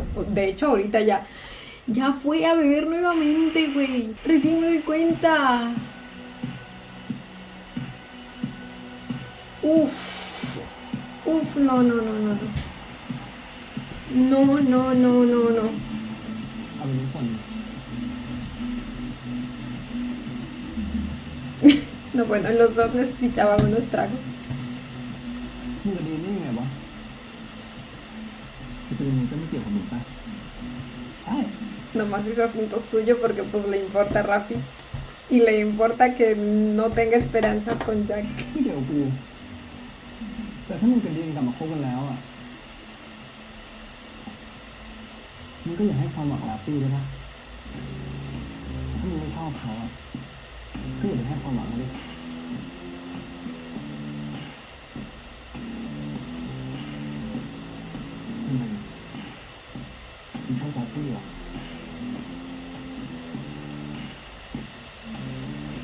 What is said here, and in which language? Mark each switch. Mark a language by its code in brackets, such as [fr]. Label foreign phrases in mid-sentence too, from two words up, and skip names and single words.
[es] De hecho, ahorita ya fue a beber nuevamente, güey. Recién me doy cuenta. Uf, no. No. [th] เอาเป็นทุกคน [es] No, bueno, los dos necesitaban unos tragos. [th] มึงกับดีนนี่ยังไงวะจะเป็นยังไงก็ไม่เกี่ยวกับมึงปะใช่ [es] Nomás es asunto suyo porque pues le importa a Rafi y le importa que no tenga esperanzas con Jack. [th] ไม่เกี่ยวกับกูแต่ถ้ามึงกับดีนกลับมาคบกันแล้วอ่ะมึงก็อย่าให้ความหวังลาปี้ด้วยนะถ้ามึงไม่ชอบเขาอ่ะก็อย่าไปให้ความหวังเขาดิทำไมมึงชอบลาปี้เหรอ